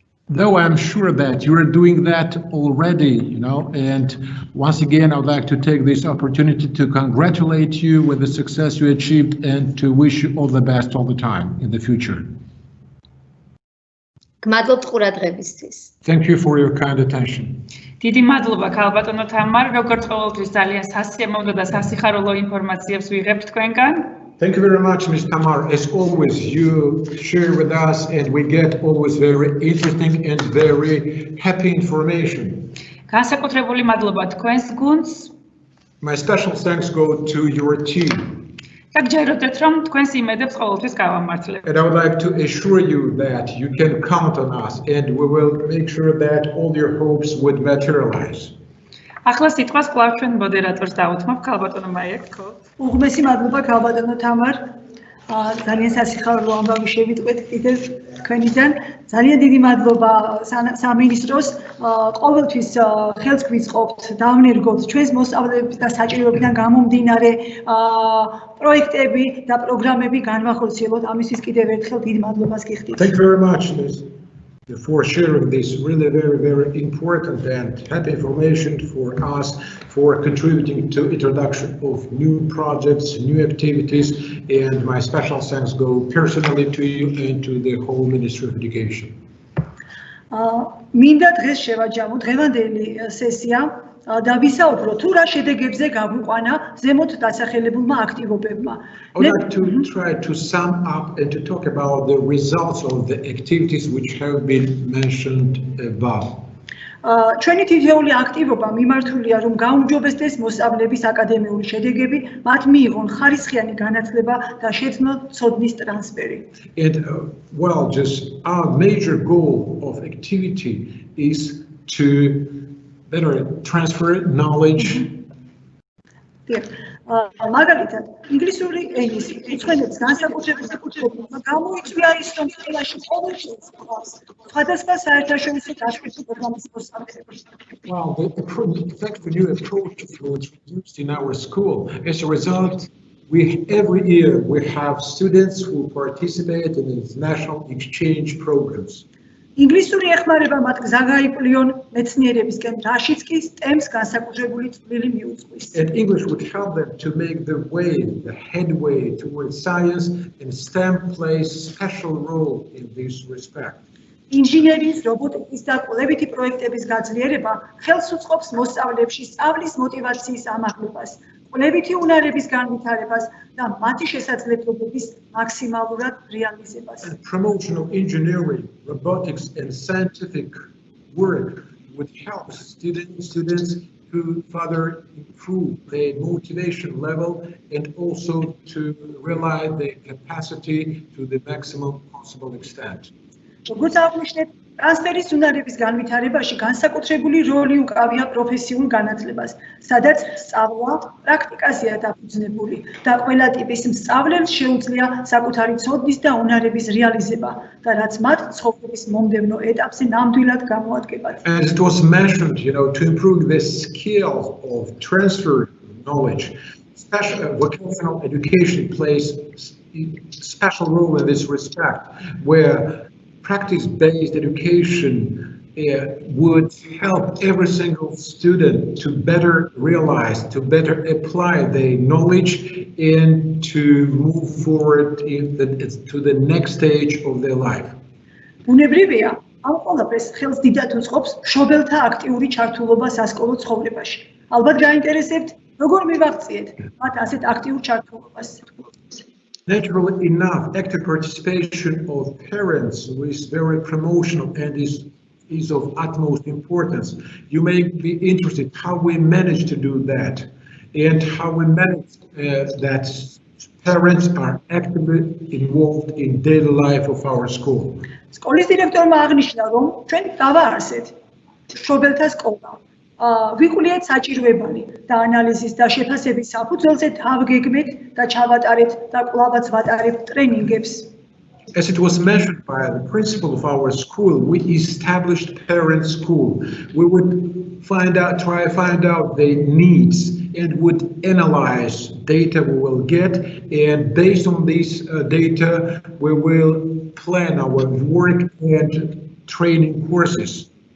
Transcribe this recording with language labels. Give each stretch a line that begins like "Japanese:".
English: Though I'm sure that you are doing that already, and once again, I would like to take this opportunity to congratulate you with the success you achieved and to wish you all the best all the time in the future.
Georgian: გმადლობთ ყურადღებისთვის.
English: Thank you for your kind attention.
Georgian: დიდი მადლობა ქალბატონო თამარ, როგორც ყოველთვის ძალიან სასიამოვნო და სასიხარულო ინფორმაციებს ვიღებთ თქვენგან.
English: Thank you very much, Ms. Tamar. As always, you share with us and we get always very interesting and very happy information.
Georgian: განსაკუთრებული მადლობა თქვენს გუნდს.
English: My special thanks go to your team.
Georgian: და გჯეროდეთ, რომ თქვენს იმედებს ყოველთვის გავამართლებთ.
English: And I would like to assure you that you can count on us and we will make sure that all your hopes would materialize.
Georgian: ახლა სიტყვას კვლავ ჩვენ მოდერატორს დავუთმობ, ქალბატონო მაიაკო. უღმესი მადლობა ქალბატონო თამარ. ძალიან სასიხარულო ამბავი შევიტყვეთ კიდევ თქვენიდან. ძალიან დიდი მადლობა სამინისტროს. ყოველთვის ხელს გვიწყობთ, დავნერგოთ ჩვენს მოსწავლეების და საჭიროებიდან გამომდინარე პროექტები და პროგრამები განვახორციელოთ. ამისთვის კიდევ ერთხელ დიდ მადლობას გიხდით.
English: Thank you very much, Ms. for sharing this really very important and happy information for us, for contributing to introduction of new projects, new activities, and my special thanks go personally to you and to the whole Ministry of Education.
Georgian: მინდა დღეს შევაჯამო დღევანდელი სესია და ვისაუბრო თუ რა შედეგებზე გავიყვანა ზემოთ დასახელებულმა აქტივობებმა.
English: I would like to try to sum up and to talk about the results of the activities which have been mentioned above.
Georgian: ჩვენი თითოეული აქტივობა მიმართულია რომ გაუმჯობესდეს მოსწავლეების აკადემიური შედეგები, მათ მიიღონ ხარისხიანი განათლება და შეძლონ ცოდნის ტრანსფერი.
English: And just our major goal of activity is to better transfer knowledge.
Georgian: მაგალითად, ინგლისური ენის რიცხვენებს განსაკუთრებით გამოიწვია ის, რომ სკოლაში ყოველთვის გვყავს სხვადასხვა საერთაშორისო დაშლის პროგრამის მოსწავლეები.
English: Well, the effective new approach was introduced in our school. As a result, every year we have students who participate in international exchange programs.
Georgian: ინგლისური ეხმარება მათ გზა გაიკვლიონ მეცნიერებისკენ, რაშიც კი STEM-ს განსაკუთრებული წვლილი მიუძღვის.
English: And English would help them to make the headway towards science, and STEM plays a special role in this respect.
Georgian: ინჟინერიის, რობოტიკის და კვლევითი პროექტების გაძლიერება ხელს უწყობს მოსწავლეებში სწავლის მოტივაციის ამაღლებას, კვლევითი უნარების განვითარებას და მათი შესაძლებლობების მაქსიმალურად რეალიზებას.
English: And promotion of engineering, robotics and scientific work would help students to further improve their motivation level and also to realize their capacity to the maximum possible extent.
Georgian: როგორც აღნიშნეთ, ტრანსფერის უნარების განვითარებაში განსაკუთრებული როლი უკავია პროფესიულ განათლებას, სადაც სწავლა პრაქტიკაზეა დაფუძნებული და ყველა ტიპის მსწავლელს შეუძლია საკუთარი ცოდნის და უნარების რეალიზება და რაც მათ ცხოვრების მომდევნო ეტაპზე ნამდვილად გამოადგებათ.
English: As it was mentioned, to improve the skills of transfer knowledge, vocational education plays a special role in this respect, where practice-based education would help every single student to better realize, to better apply their knowledge and to move forward to the next stage of their life.
Georgian: ბუნებრივია, ამ ყველაფერს ხელს დიდად უწყობს მშობელთა აქტიური ჩართულობა სასკოლო ცხოვრებაში. ალბათ გაინტერესებთ, როგორ მივაღწიეთ მათ ასეთ აქტიურ ჩართულობას.
English: Naturally enough, active participation of parents is very promotional and is of utmost importance. You may be interested how we manage to do that and how we manage that parents are actively involved in daily life of our school.
Georgian: სკოლის დირექტორმა აღნიშნა, რომ ჩვენ დავაარსეთ მშობელთა სკოლა. ვიყულიეთ საჭიროებანი და ანალიზის და შეფასების საფუძველზე დავგეგმეთ და ჩავატარეთ და კვლავაც ვატარებთ ტრენინგებს.
English: As it was mentioned by the principal of our school, we established parent school. We would try to find out their needs and would analyze data we will get, and based on this data, we will plan our work and training courses.